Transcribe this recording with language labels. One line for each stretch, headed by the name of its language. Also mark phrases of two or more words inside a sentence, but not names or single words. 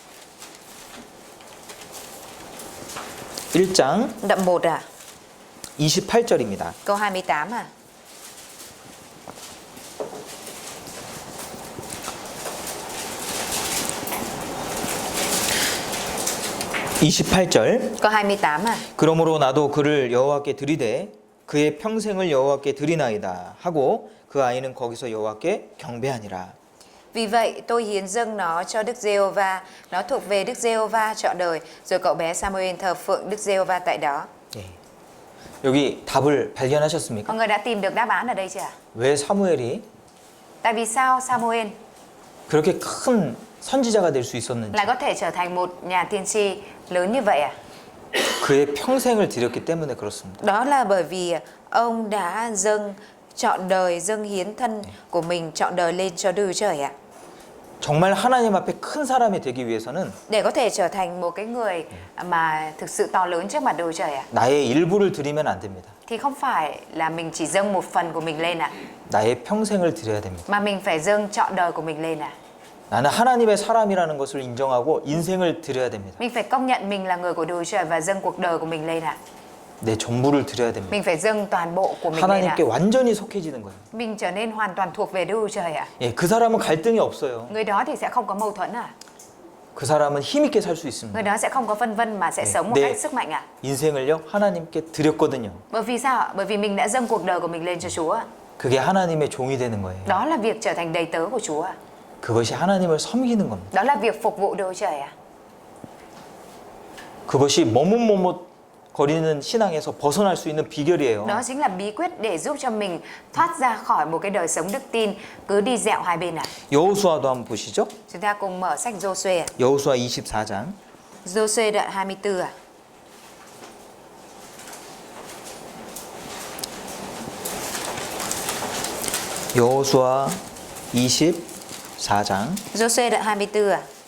Korean: 1장
Vietnamese: đoạn 1 ạ,
Korean: 28절입니다.
Vietnamese: câu 28 ạ. Câu 28 ạ.
Korean: 그러므로 나도 그를 여호와께 드리되 그의 평생을 여호와께 드리나이다 하고 그 아이는 거기서 여호와께 경배하니라.
Vietnamese: Vì vậy tôi hiến dâng nó cho Đức Giê-hô-va, nó thuộc về Đức Giê-hô-va trọn đời. Rồi cậu bé Samuel thờ phượng Đức Giê-hô-va tại đó.
Korean: 예. 여기 답을 발견하셨습니까?
Vietnamese: Mọi người đã tìm được đáp án ở đây chưa ạ?
Korean: 왜 사무엘이
Vietnamese: Tại vì sao Samuel
Korean: 그렇게 큰 선지자가 될 수 있었는지
Vietnamese: lại có thể trở thành một nhà tiên tri lớn như vậy ạ?
Korean: 그의 평생을 드렸기 때문에 그렇습니다.
Vietnamese: Đó là bởi vì ông đã dâng trọn đời, dâng hiến thân của mình trọn đời lên cho Đức Chúa Trời ạ.
Korean: 정말 하나님 앞에 큰 사람이 되기 위해서는
Vietnamese: Để có thể trở thành một cái người mà thực sự to lớn trước mặt Đức Chúa Trời ạ,
Korean: 나의 일부를 드리면 안 됩니다.
Vietnamese: thì không phải là mình chỉ dâng một phần của mình lên ạ,
Korean: 나의 평생을 드려야 됩니다.
Vietnamese: mà mình phải dâng trọn đời của mình lên ạ.
Korean: 나는 하나님의 사람이라는 것을 인정하고 인생을 드려야 됩니다.
Vietnamese: Mình phải công nhận mình là người của Đức Chúa Trời và dâng cuộc đời của mình lên ạ.
Korean: 내 전부를 드려야 됩니다.
Vietnamese: Mình phải dâng toàn bộ của mình lên ạ.
Korean: 하나님께 완전히 속해지는 거예요.
Vietnamese: Mình trở nên hoàn toàn thuộc về Đức Chúa Trời ạ.
Korean: 예, 그 사람은 갈등이 없어요.
Vietnamese: Người đó thì sẽ không có mâu thuẫn ạ.
Korean: 그 사람은 힘 있게 살 수
Vietnamese: Người
Korean: 있습니다.
Vietnamese: đó sẽ không có phân vân mà sẽ sống một
Korean: 네.
Vietnamese: cách sức mạnh ạ.
Korean: 인생을요 하나님께 드렸거든요.
Vietnamese: Bởi vì sao ạ? Bởi vì mình đã dâng cuộc đời của mình lên cho Chúa ạ.
Korean: 그게 하나님의 종이 되는 거예요.
Vietnamese: Đó là việc trở thành đầy tớ của Chúa ạ.
Korean: 그것이 하나님을 섬기는 겁니다.
Vietnamese: Đó là việc phục vụ Đức Chúa Trời ạ.
Korean: 그것이 머뭇머뭇거리는 신앙에서 벗어날 수 있는 비결이에요.
Vietnamese: Đó chính là bí quyết để giúp cho mình thoát ra khỏi một cái đời sống đức tin cứ đi dạo hai bên ạ.
Korean: 여호수아도 한번 보시죠.
Vietnamese: Chúng ta cùng mở sách Giô-suê ạ.
Korean: 여호수아 24장
Vietnamese: Giô-suê đoạn 24 ạ.
Korean: 여호수아 24장
Vietnamese: Giô-suê đoạn 24 ạ.